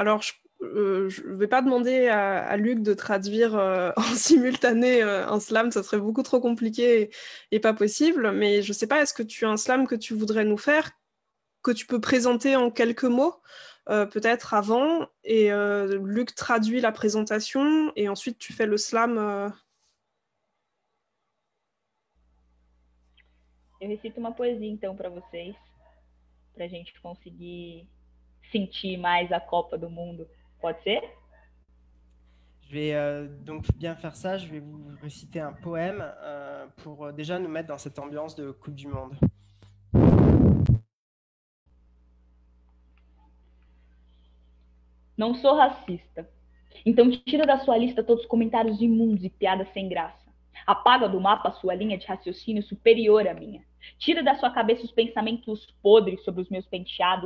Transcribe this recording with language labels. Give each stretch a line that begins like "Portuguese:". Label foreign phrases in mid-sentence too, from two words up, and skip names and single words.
French: Alors, je vais pas demander à Luc de traduire en simultané un slam, ça serait beaucoup trop compliqué et pas possible. Mais je sais pas, est-ce que tu as un slam que tu voudrais nous faire, que tu peux présenter en quelques mots, peut-être avant, et Luc traduit la présentation, et ensuite tu fais le slam.
Portuguese: Eu recito uma poesia então para vocês, para a gente conseguir sentir mais a Copa do Mundo. Pode ser?
French: Je vais donc bien faire ça, je vais vous réciter un poème pour déjà nous mettre dans cette ambiance de Coupe du Monde.
Portuguese: Não sou racista. Então tira da sua lista todos os comentários imundos e piadas sem graça. Apaga do mapa a sua linha de raciocínio superior à minha. Tira da sua cabeça os pensamentos podres sobre os meus penteados.